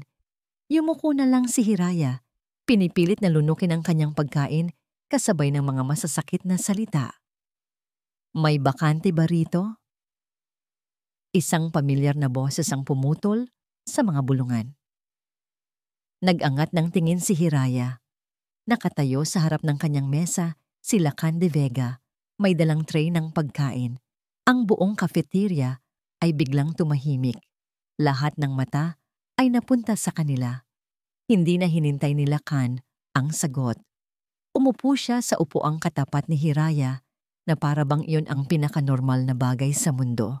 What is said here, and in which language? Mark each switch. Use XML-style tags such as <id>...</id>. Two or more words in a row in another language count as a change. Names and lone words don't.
<tl>Yumuko na lang si Hiraya. Pinipilit na lunukin ang kanyang pagkain kasabay ng mga masasakit na salita. May bakante ba rito? Isang pamilyar na boses ang pumutol sa mga bulungan. Nag-angat ng tingin si Hiraya. Nakatayo sa harap ng kanyang mesa si Lacan de Vega. May dalang tray ng pagkain. Ang buong cafeteria ay biglang tumahimik. Lahat ng mata ay napunta sa kanila. Hindi na hinintay ni Lacan ang sagot. Umupo siya sa upuang katapat ni Hiraya na para bang iyon ang pinakanormal na bagay sa mundo.</tl>